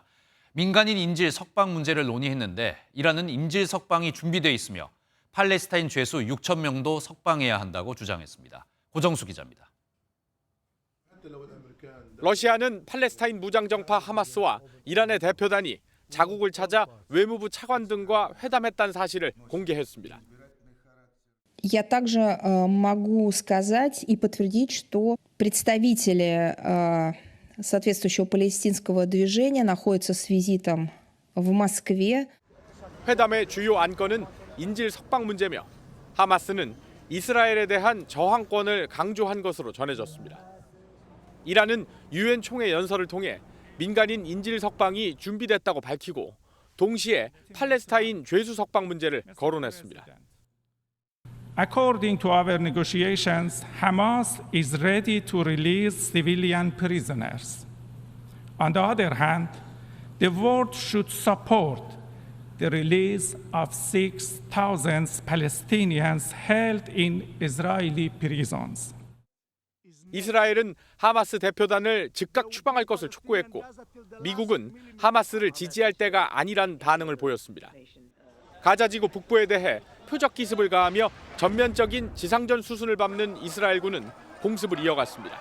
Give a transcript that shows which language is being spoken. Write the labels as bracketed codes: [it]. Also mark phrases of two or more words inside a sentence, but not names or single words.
[ko] 민간인 인질 석방 문제를 논의했는데 이란은 인질 석방이 준비돼 있으며 팔레스타인 죄수 6천 명도 석방해야 한다고 주장했습니다. 고정수 기자입니다. 러시아는 팔레스타인 무장정파 하마스와 이란의 대표단이 자국을 찾아 외무부 차관 등과 회담했다는 사실을 공개했습니다. [ru] Я также могу сказать и подтвердить, что представители соответствующего палестинского движения находятся с визитом в Москве. [ko] 회담의 주요 안건은 인질 석방 문제며 하마스는 이스라엘에 대한 저항권을 강조한 것으로 전해졌습니다. 이란은 유엔 총회 연설을 통해 민간인 인질 석방이 준비됐다고 밝히고 동시에 팔레스타인 죄수 석방 문제를 거론했습니다. [en] According to our negotiations, Hamas is ready to release civilian prisoners. On the other hand, the world should support the release of 6,000 Palestinians held in Israeli prisons. [ko] 이스라엘은 하마스 대표단을 즉각 추방할 것을 촉구했고 미국은 하마스를 지지할 때가 아니란 반응을 보였습니다. 가자지구 북부에 대해 표적 기습을 가하며 전면적인 지상전 수순을 밟는 이스라엘군은 공습을 이어갔습니다.